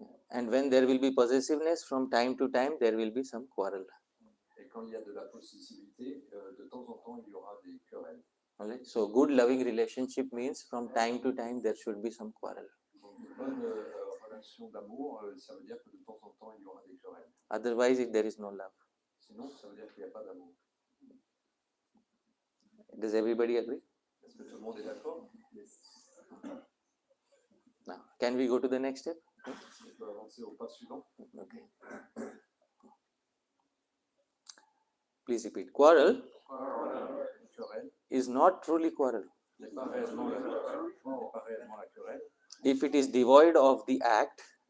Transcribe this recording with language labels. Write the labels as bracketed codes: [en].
[en] And when there will be possessiveness, from time to time, there will be some quarrel. [fr] Et quand il y a de la possessivité, de temps en temps, il y aura des querelles. [en] Alright? So, good loving relationship means from time to time, there should be some quarrel. [fr] Donc, une bonne relation d'amour, ça veut dire que de temps en temps, il y aura des querelles. [en] Otherwise, there is no love. [fr] Sinon, ça veut dire qu'il n'y a pas d'amour. [en] Does everybody agree? [fr] Est-ce que tout le monde est d'accord? [en] Now, can we go to the next step? [fr] On peut avancer au pas suivant. [en] Okay. Please repeat. Quarrel [fr] Une querelle [en] is not truly quarrel [fr] n'est pas réellement la querelle. [en] if it is devoid of the act